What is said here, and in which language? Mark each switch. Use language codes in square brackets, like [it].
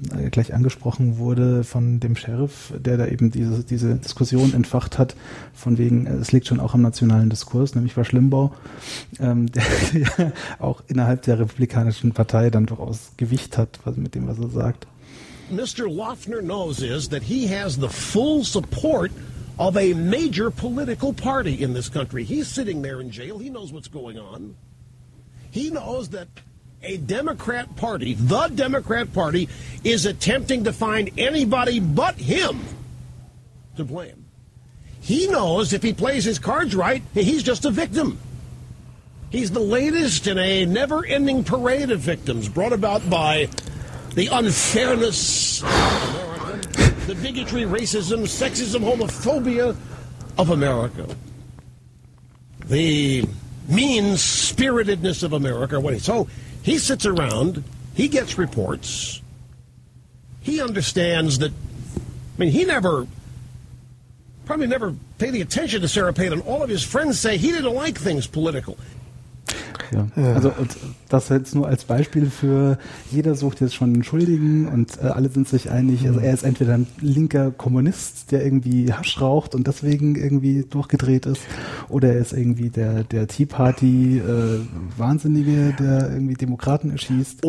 [de] gleich angesprochen wurde, von dem Sheriff, der da eben diese Diskussion entfacht hat, von wegen, es liegt schon auch am nationalen Diskurs, nämlich bei Schlimbau, der auch innerhalb der republikanischen Partei dann durchaus Gewicht hat, was, mit dem, was er sagt. [en] Mr. Loeffner knows is that he has the full support of a major political party in this country. He's sitting there in jail. He knows what's going on. He knows that a Democrat party, the Democrat party, is attempting to find anybody but him to blame. He knows if he plays his cards right, he's just a victim. He's the latest in a never-ending parade of victims brought about by the unfairness of America, the bigotry, racism, sexism, homophobia of America. The mean-spiritedness of America. So he sits around, he gets reports, he understands that, I mean, he never, probably never paid the attention to Sarah Palin. All of his friends say he didn't like things political. [de] Ja. Ja, also das jetzt nur als Beispiel für, jeder sucht jetzt schon einen Schuldigen und alle sind sich einig, also er ist entweder ein linker Kommunist, der irgendwie Hasch raucht und deswegen irgendwie durchgedreht ist, oder er ist irgendwie der Tea Party Wahnsinnige, der irgendwie Demokraten erschießt.